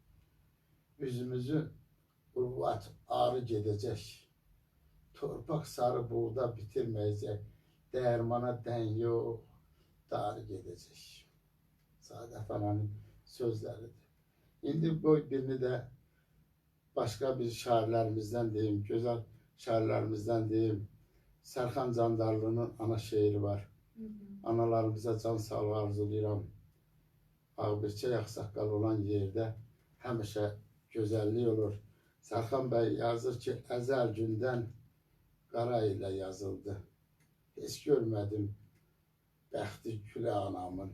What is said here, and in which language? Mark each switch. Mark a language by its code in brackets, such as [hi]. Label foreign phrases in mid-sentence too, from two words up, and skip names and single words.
[az] Üzümüzü urvat ağrı gedəcək. Torpaq sarı buğda bitirməyəcək. Dəyirmana dən yox, darı gedəcək. Saadət Ananın sözləridir. [tr] İndi bu birini de başka bir şairlerimizden diyeyim, güzel şairlerimizden diyeyim. Serkan Candarlı'nın ana şeiri var. [az] Analarımıza can sağlığı arzulayıram. Ağbirçək axsaqqal olan yerde həmişə gözəllik olur. Serkan Bey yazır ki, əzəl gündən qara ilə yazıldı. Heç görmədim bəxti gülə anamın.